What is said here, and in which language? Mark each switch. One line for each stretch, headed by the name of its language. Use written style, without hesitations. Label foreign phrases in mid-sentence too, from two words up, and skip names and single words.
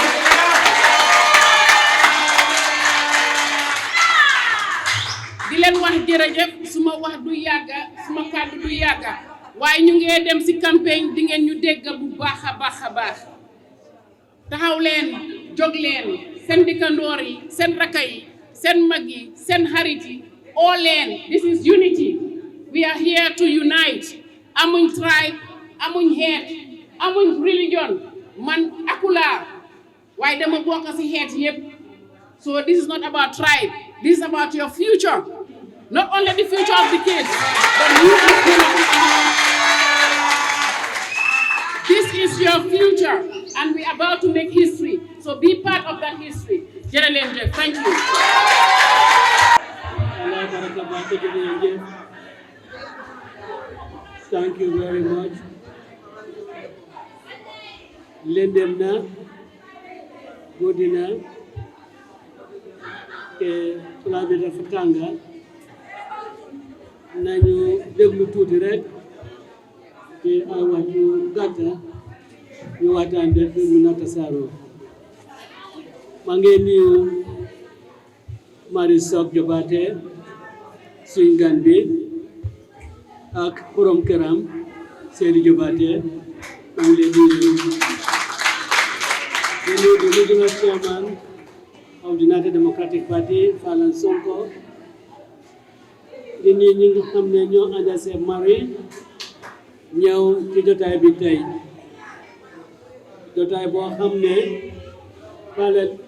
Wolof: di leen wax jërëjëf suma wax du yàgga suma kàddu du yàgga waaye ñu ngee dem ci campagne di ngeen ñu dégg bu baax a baax a baax taxaw leen jóg leen seen dëkkandoor yi seen rakka yi seen mag yi seen xarit yi oo leen
English: this is unity we are here to unite
Wolof: amuñ tribe amuñ xeet amuñ religion man akula waaye dama bokk ci xeet yépp
English: so this is not about tribe this is about your future not only the future of the kids but you as women. This is your future and we are about to make history so be part of that history. Jërëjëf, thank you. Thank you very much.
Wolof: Lendem na, godina, tulabi dafa tànga nañu déglu tuuti rek te ay wax yu gàtta ñu waxtaan def mu na tasaaroo maa ngi nuyu Marie Sock Jobaate suñ gan bi ak borom këram Seydi Jobaate maa ngi leen di nuyu
English: the regional chairman of the United Democratic Party
Wolof: Falan Sonko di nuyu ñi nga xam ne ñoo ànd ak Marie ñëw ci jotaay bi tey jotaay boo xam ne Falan